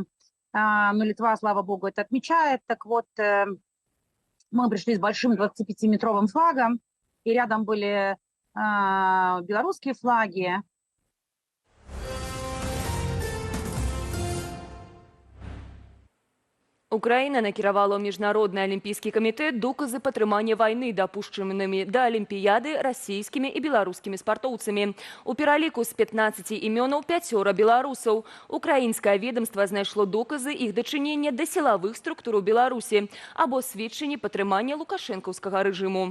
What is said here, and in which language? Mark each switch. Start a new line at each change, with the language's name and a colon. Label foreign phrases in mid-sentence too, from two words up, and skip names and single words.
Russian: Но Литва, слава богу, это отмечает. Так вот, мы пришли с большим 25-метровым флагом, и рядом были белорусские флаги.
Belarusian: Украина накіравала ў Міжнародны алімпійскі камітэт доказы падтрымання вайны, дапушчанымі да алімпіяды расійскімі і беларускімі спартоўцамі. У пераліку з 15 імёнаў 5 беларусаў. Украінскае ведомства знайшло доказы іх дачынення да сілавых структур у Беларусі або сведчанні падтрымання лукашэнкаўскага рэжыму.